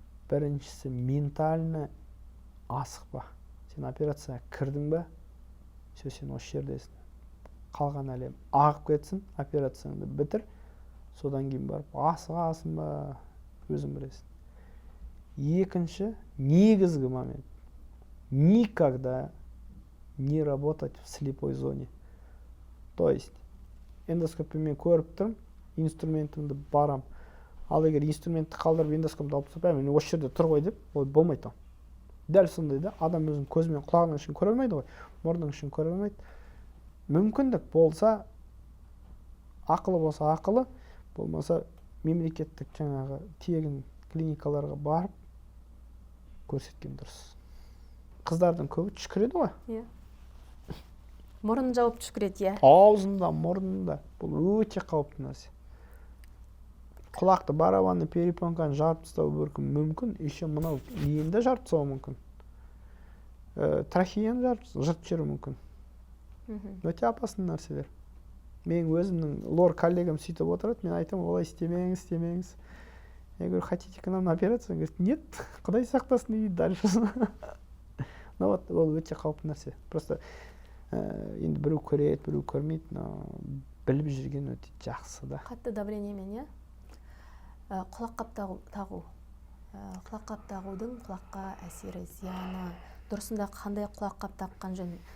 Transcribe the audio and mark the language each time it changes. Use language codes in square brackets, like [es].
[kk] Біріншісі ментально асықпа. Сен операцияға кірдің бе, сен осы жердесің. Қалған әлем ағып кетсін, операцияңды бітір, содан кейін барып асығасың ба, өзің білесің. Екінші, негізгі момент. [ru] Никогда не работать в слепой зоне. То есть, [kk] эндоскопиямен көріп тұрмын, инструментімді барам. Ал егер инструментті қалдырып эндоскопты алып тастап, мен осы жерде тұр ғой деп, ол болмайды. Дәл сондай да, адам өзінің көзімен құлағының ішін көре алмайды ғой, мұрнының ішін көре алмайды. Мүмкіндік болса, ақылы болса ақылы, болмаса мемлекеттік жаңағы тегін клиникаларға барып көрсеткен дұрыс. қыздардың көбі түшкіреді ғой. Иә. Мұрнын жауып түшкіреді, иә. Аузында, мұрнында. Бұл өте қауіпті нәрсе. Құлақты барабанны перепонканы жарып тастау мүмкін, [ru] еще [kk] мынау енді жарып тастауы мүмкін. Трахеяны жыртып жіберуі мүмкін. Өте [ru] опасный [kk] нәрселер. Мен өзімнің лор коллегам сөйтіп отырады, мен айтамын, олай істемеңіз. [ru] Я говорю, хотите к нам на операцию? Он говорит, нет, [kk] құдай сақтасын дейді [ru] дальше. Ну вот, [kk] ол өте қауіпті нәрсе. [ru] Просто [kk] енді біреу көреді, біреу көрмейді, но біліп жүрген өте жақсы да. Қатты давлениемен, иә? Құлаққап тағу. Құлаққап тағудың құлаққа әсері, зияны, дұрысында қандай құлаққап таққан жөн?